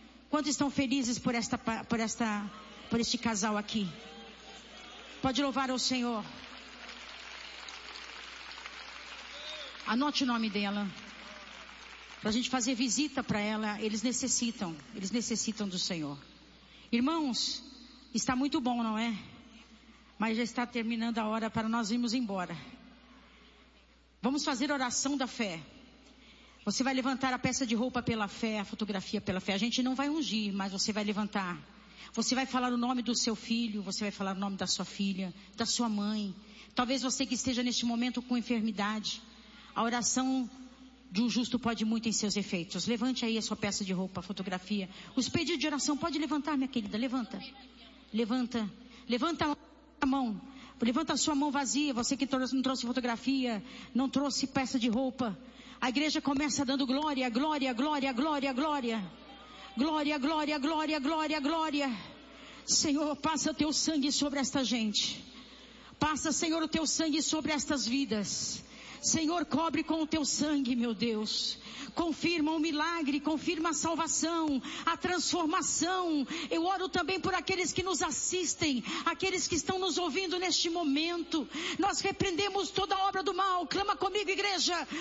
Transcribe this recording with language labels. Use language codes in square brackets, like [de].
[es] ¿Cuántos están felices por este casal aquí? Puede louvar al Señor. Anote el nombre de ella. [pt] Para a gente [es] hacer visita para ella, [pt] eles [es] necesitan del Señor. [pt] Irmãos, está muito bom, não é? Mas já está terminando a hora para nós irmos embora. Vamos fazer oração da fé. Você vai levantar a peça de roupa pela fé, a fotografia pela fé. A gente não vai ungir, mas você vai levantar. Você vai falar o nome do seu filho, você vai falar o nome da sua filha, da sua mãe. Talvez você que esteja neste momento com enfermidade. A oração de um justo pode muito em seus efeitos. Levante aí a sua peça de roupa, a fotografia. Os pedidos de oração, pode levantar, minha querida, levanta. Levanta. Levanta a mão. Levanta a sua mão vazia, você que não trouxe fotografia, não trouxe peça de roupa. A igreja começa dando glória, glória, glória, glória, glória. Glória, glória, glória, glória, glória. Senhor, passa o teu sangue sobre esta gente. Passa, Senhor, o teu sangue sobre estas vidas. Senhor, cobre com o teu sangue, meu Deus. Confirma o milagre, confirma a salvação, a transformação. Eu oro também por aqueles que nos assistem, aqueles que estão nos ouvindo neste momento. Nós repreendemos toda a obra do mal. Clama comigo, igreja.